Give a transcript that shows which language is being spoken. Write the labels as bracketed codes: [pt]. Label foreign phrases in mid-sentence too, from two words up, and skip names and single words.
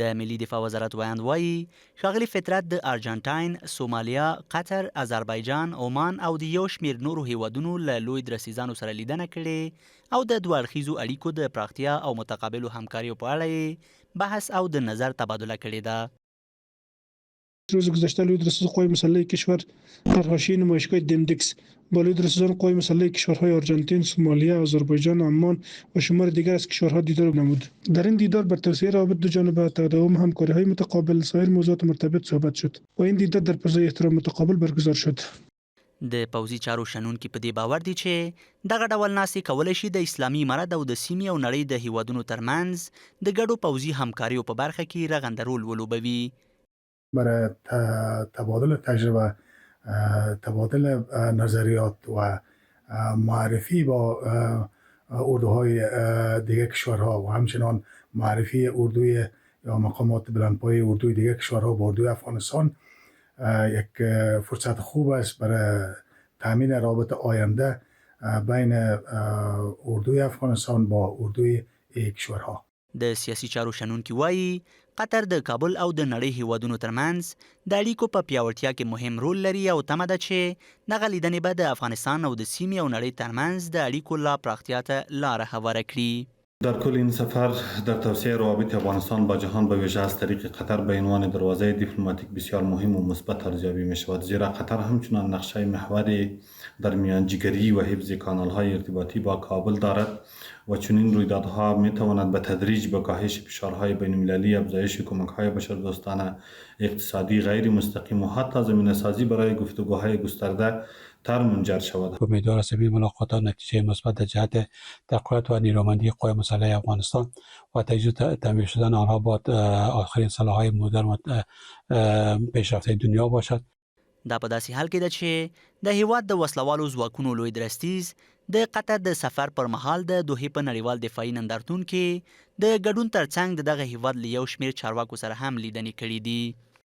[ps] د ملي دفاع وزارت ویاند وایي ښاغلي فطرت د ارجنټاین، سومالیا، قطر، آذربایجان، عمان او د یو شمېر نورو هیوادونو له لوی درستیزانو سره لیدنه کړې او د دوه اړخیزو اړیکو د پراختیا او متقابلو همکاریو په اړه یې بحث او د نظر تبادله کړې ده. [fa] روز گذشته لوی درستیز قوای مسلح کشور در حاشیه نمایشگاه دمدکس با لوی درستیزان قوای مسلح کشورهای آرژانتین، سومالیا، آذربایجان، عمان و شمار دیگر از کشورها دیدار نمود. در این دیدار بر توسعه روابط دو جانبه، تداوم همکاری‌های متقابل، سایر موضوعات مرتبط صحبت شد و این دیدار در فضای احترام متقابل برگزار شد. [ps] د پوځي چارو شنونکي په دې باور دي چې دغه ډول ناستې کولی شي د اسلامي امارت او د سیمې او نړۍ د هیوادونو ترمنځ د ګډو پوځي همکاریو په برخه کې رغنده رول ولوبوي. [fa] برای تبادل تجربه، تبادل نظریات و معرفی با اردوهای دیگر کشورها و همچنان معرفی اردوی یا مقامات بلندپایه اردوی دیگر کشورها با اردوی افغانستان یک فرصت خوب است برای تامین رابط آینده بین اردوی افغانستان با اردوی کشورها. [ps] د سیاسي چارو شنونکي وایي قطر د کابل او د نړۍ هیوادونو ترمنځ د اړیکو په پیاوړتیا کې مهم رول لري او تمه ده چې دغه لیدنې به د افغانستان او د سیمې او نړۍ ترمنځ د اړیکو لا پراختیا ته لاره هواره کړي. [fa] در کل این سفر در توسعه روابط افغانستان با جهان به ویژه از طریق قطر به عنوان دروازه دیپلماتیک بسیار مهم و مثبت ارزیابی می شود، زیرا قطر همچنان نقشه محوری در میانجیگری و حفظ کانال‌های ارتباطی با کابل دارد و چنین رویدادها می تواند به تدریج به کاهش فشارهای بین‌المللی، افزایش کمک‌های بشردوستانه، اقتصادی غیر مستقیم و حتی زمینه‌سازی برای گفتگوهای گسترده تر منجر شود. امیدوار هستم این ملاقات‌ها نتیجه مثبت در جهت تقویت و نیرومندی قوای مسلح افغانستان و تجهیز تعمیر شدن آنها با آخرین سلاح‌های مدرن و پیشرفته دنیا باشد. [ps] دا په داسې حال کې ده چې د هیواد د وسلوالو ځواکونو لوی درستیز د قطر د سفر پر مهال د دوحې په نړیوال دفاعي نندارتون کې د ګډون ترڅنګ د دغه هیواد له یو شمېر چارواکو سره هم لیدنې کړې دي.